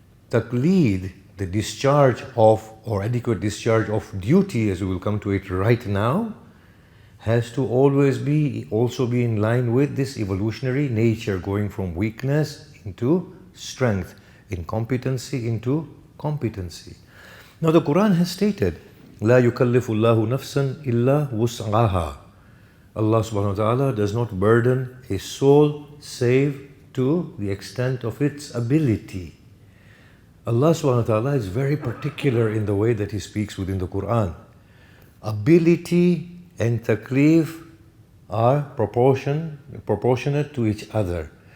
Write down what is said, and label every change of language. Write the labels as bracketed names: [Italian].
[English] Taqlid, the discharge of or adequate discharge of duty, as we will come to it right now, has to always also be in line with this evolutionary nature, going from weakness into strength, incompetency into competency. Now the Quran has stated, [Arabic] لا يكلف الله نفسا إلا وسعها. [English] Allah subhanahu wa ta'ala does not burden a soul save to the extent of its ability. Allah subhanahu wa ta'ala is very particular in the way that He speaks within the Quran. Ability and taklif are proportionate to each other.